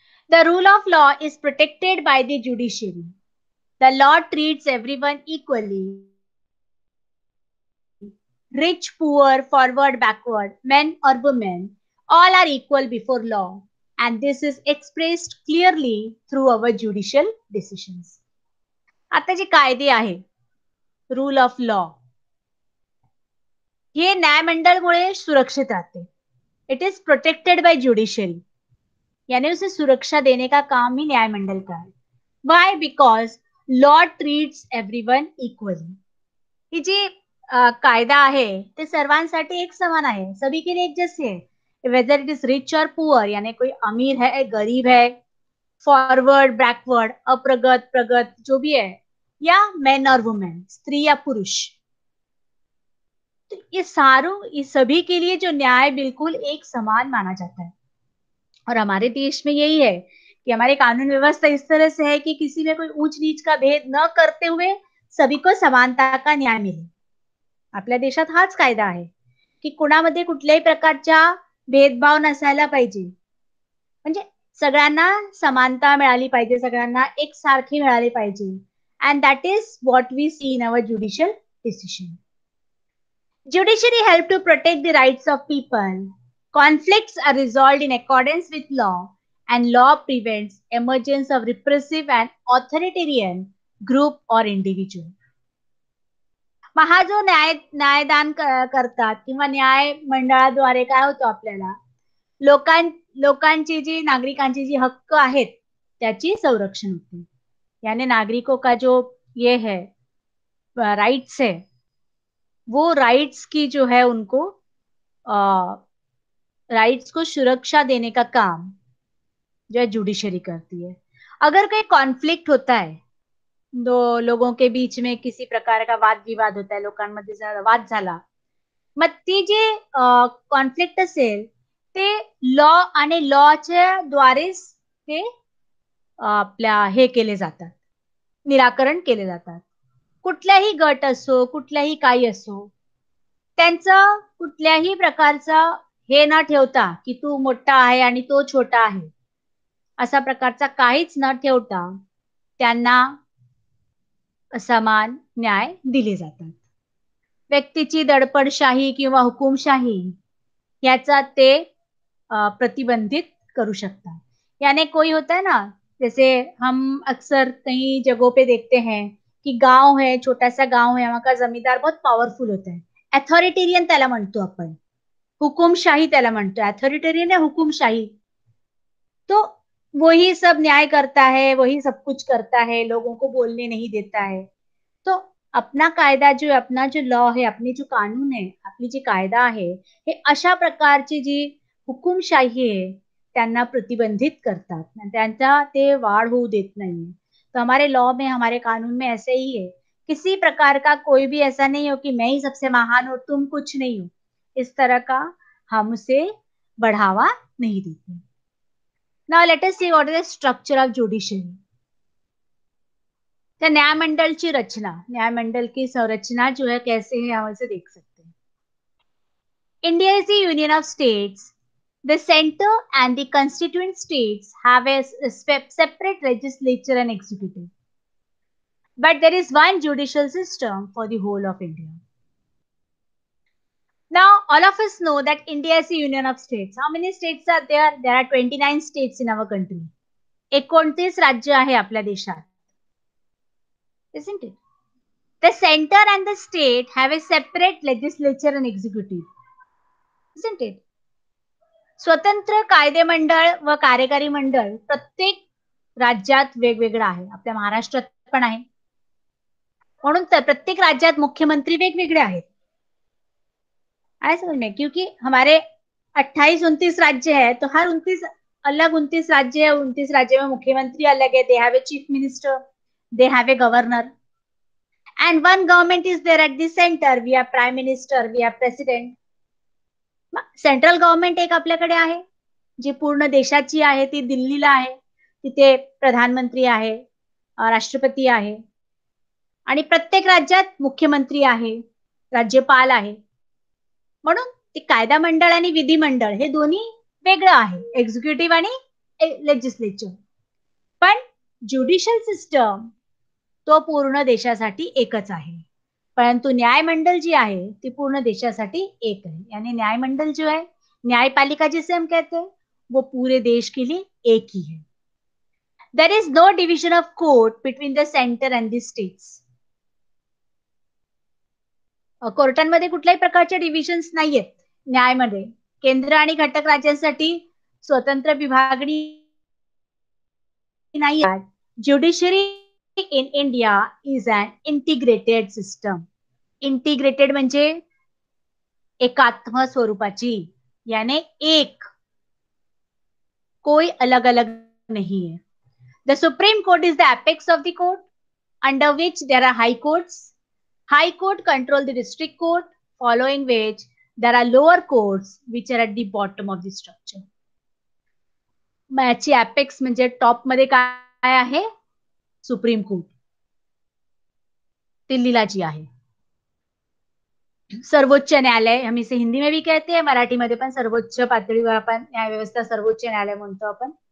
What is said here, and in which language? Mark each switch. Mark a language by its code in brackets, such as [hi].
[en] The rule of law is protected by the judiciary. The law treats everyone equally. Rich, poor, forward, backward, men or women, all are equal before law. And this is expressed clearly through our judicial decisions. [mr] आता जे कायदे आहे, rule of law, हे न्यायमंडळमुळे सुरक्षित राहते. [en] It is protected by judiciary. [hi] यानी उसे सुरक्षा देने का काम ही न्यायमंडल का है. [en] Why? Because law treats everyone equally. [mr] ही जी कायदा आहे ते सर्वांसाठी एक समान आहे. [hi] सभी के लिए एक जैसे है. [en] whether it is rich और poor, [hi] यानी कोई अमीर है, गरीब है, फॉरवर्ड, बैकवर्ड, अप्रगत, प्रगत, जो भी है, या मैन और वुमेन, स्त्री या पुरुष. तो ये सभी के लिए जो न्याय बिल्कुल एक समान माना जाता है. और हमारे देश में यही है कि हमारी कानून व्यवस्था इस तरह से है कि किसी में कोई ऊंच नीच का भेद न करते हुए सभी को समानता का न्याय मिले. [mr] आपल्या देशात हाच कायदा आहे की कुणामध्ये कुठल्याही प्रकारच्या भेदभाव नसायला पाहिजे. म्हणजे सगळ्यांना समानता मिळाली पाहिजे, सगळ्यांना एकसारखी मिळाली पाहिजे. [en] And that is what we see in our judicial decision. Judiciary help to protect the rights of people. Conflicts are resolved in accordance with law, and law prevents emergence of repressive and authoritarian group or individual. [mr] मग हा जो न्यायदान करतात किंवा न्याय मंडळाद्वारे काय होतं, आपल्याला लोकांची जी नागरिकांची जी हक्क आहेत त्याची संरक्षण होते. [hi] यानी नागरिकों का जो ये है राइट्स है, वो राइट्स की जो है उनको राइट्स को सुरक्षा देने का काम जो है जुडिशरी करती है. अगर कोई कॉन्फ्लिक्ट होता है, दो लोगों के बीच में किसी प्रकार का वाद विवाद होता है, [mr] लोकांमध्ये वाद झाला, मग ती जे कॉन्फ्लिक्ट असेल ते लॉ आणि लॉच्या द्वारेच ते आपल्या हे केले जातात, निराकरण केले जातात. कुठल्याही गट असो, कुठल्याही काही असो, त्यांचं कुठल्याही प्रकारचं हे न ठेवता की तू मोठा आहे आणि तो छोटा आहे, असा प्रकारचा काहीच न ठेवता त्यांना समान न्याय दिले जातात. व्यक्तीची दडपडशाही किंवा हुकुमशाही याचा ते प्रतिबंधित करू शकतात. [hi] यानी कोई होता है ना, जैसे हम अक्सर कई जगहों पे देखते हैं कि गांव है, छोटा सा गांव है, वहां का जमींदार बहुत पॉवरफुल होता है. [mr] अथॉरिटेरियन त्याला म्हणतो आपण, हुकुमशाही त्याला म्हणतो. [hi] अथॉरिटेरियन है हुकुमशाही. तो वही सब न्याय करता है, वही सब कुछ करता है, लोगों को बोलने नहीं देता है. तो अपना कायदा जो, अपना जो लॉ है, अपनी जो कानून है, [mr] आपली जी कायदा आहे, हे अशा प्रकारची जी हुकुमशाही आहे त्यांना प्रतिबंधित करतात, त्यांचा ते वाढ होऊ देत नाही. [hi] तो हमारे लॉ में, हमारे कानून में ऐसे ही है. किसी प्रकार का कोई भी ऐसा नहीं हो कि मैं ही सबसे महान हूं, तुम कुछ नहीं हो. इस तरह का हम उसे बढ़ावा नहीं देते. [en] Now let us see what is the structure of judiciary. [hi] तो न्यायमंडल की रचना, न्यायमंडल की संरचना जो है कैसे है, हम इसे देख सकते हैं. [en] India is the union of states. The center and the constituent states have a separate legislature and executive. But there is one judicial system for the whole of India. Now, all of us know that India is a union of states. How many states are there? There are 29 states in our country. [mr] 29 राज्य आहे आपल्या देशात. [en] Isn't it? The center and the state have a separate legislature and executive. Isn't it? [mr] स्वतंत्र कायदेमंडळ व कार्यकारी मंडळ प्रत्येक राज्यात वेगवेगळं आहे. आपल्या महाराष्ट्रात पण आहे. म्हणून तर प्रत्येक राज्यात मुख्यमंत्री वेगवेगळे आहेत. [hi] आया समझ में? क्योंकि हमारे 28-29 राज्य है, तो हर 29 अलग 29 राज्य है. 29 राज्य में मुख्यमंत्री अलग है. [en] They have a chief minister, they have a governor, and one government is there at the center. We have prime minister, we have president. [mr] Central government एक आपल्याकडे आहे, जी पूर्ण देशाची आहे, ती दिल्लीला आहे. तिथे प्रधानमंत्री आहे, राष्ट्रपती आहे, आणि प्रत्येक राज्यात मुख्यमंत्री आहे, राज्यपाल आहे. म्हणून ते कायदा मंडळ आणि विधिमंडळ हे दोन्ही वेगळं आहे, एक्झिक्युटिव्ह आणि लेजिस्लेचर. पण ज्युडिशियल सिस्टम तो पूर्ण देशासाठी एकच आहे. परंतु न्यायमंडल जी आहे ती पूर्ण देशासाठी एक है. [hi] यानी न्यायमंडल जो है, न्यायपालिका जिसे हम कहते हैं, वो पूरे देश के लिए एक ही है. [en] There is no division of court between the centre and the states. [mr] कोर्टांमध्ये कुठल्याही प्रकारचे डिव्हिजन्स नाहीयेत. न्यायमध्ये केंद्र आणि घटक राज्यांसाठी स्वतंत्र विभागणी नाही. [en] Judiciary in India is an integrated system. [mr] Integrated म्हणजे एकात्म स्वरूपाची, [hi] यानी एक, कोई अलग अलग नहीं है. [en] The Supreme Court is the apex of the court, under which there are high courts. High court control the district court, following which there are lower courts which are at the bottom of the structure. [mr] याची apex म्हणजे top मध्ये काय आहे? Supreme court दिल्लीला जी आहे. [hi] सर्वोच्च न्यायालय हम इसे हिंदी में भी कहते हैं, [mr] मराठीमध्ये पण सर्वोच्च पातळीवर आपण न्याय व्यवस्था सर्वोच्च न्यायालय म्हणतो आपण.